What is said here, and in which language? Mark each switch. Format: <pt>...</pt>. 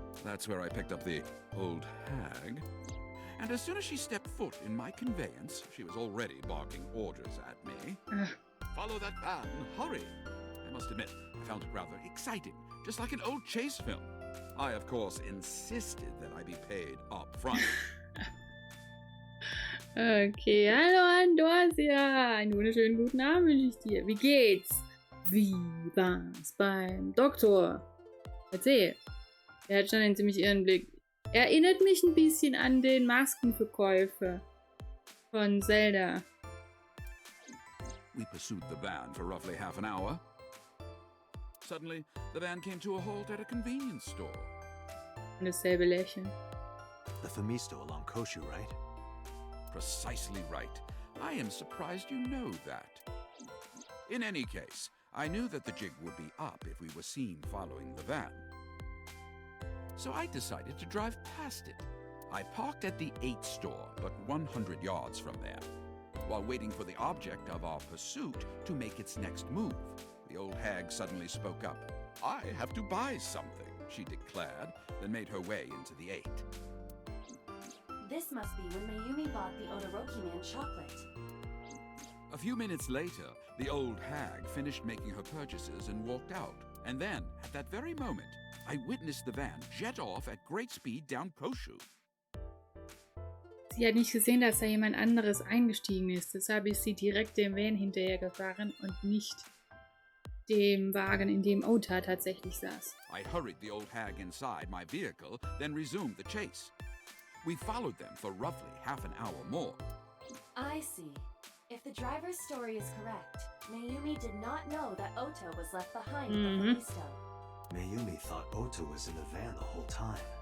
<en>That's where I picked up the old hag. And as soon as she stepped foot in my conveyance, she was already barking orders at me. Follow that van, hurry! I must admit, I found it rather exciting, just like an old chase film. I, of course, insisted that I be paid up front.</en> <de>Okay, hallo Andosia. Einen wunderschönen guten Abend wünsche ich dir. Wie geht's? Wie war's beim Doktor? Erzähl. Er hat schon einen ziemlich irren Blick. Erinnert mich ein bisschen an den Maskenverkäufer von Zelda.</de> <en>We pursued the van for roughly half an hour. Suddenly, the van came to a halt at a convenience store.</en> <de>Und dasselbe Lächeln.</de> <en>The Famisto along Koshu, right? Precisely right. I am surprised you know that. In any case, I knew that the jig would be up if we were seen following the van. So I decided to drive past it. I parked at the 8 store, but 100 yards from there, while waiting for the object of our pursuit to make its next move. The old hag suddenly spoke up. I have to buy something, she declared, then made her way into the 8. This must be when Mayumi bought the Odoroki man chocolate. A few minutes later, the old hag finished making her purchases and walked out. And then, at that very moment, I witnessed the van jet off at great speed down Koshu.</en> <de>Sie hat nicht gesehen, dass da jemand anderes eingestiegen ist. Deshalb ist sie direkt dem Van hinterhergefahren und nicht dem Wagen, in dem Ota tatsächlich saß.</de> <en>I hurried the old hag inside my vehicle, then resumed the chase. We followed them for roughly half an hour more. I see. If the driver's story is correct, Mayumi did not know that Ota was left behind at the Famisto. Mayumi thought Ota was in the van the whole time.</en>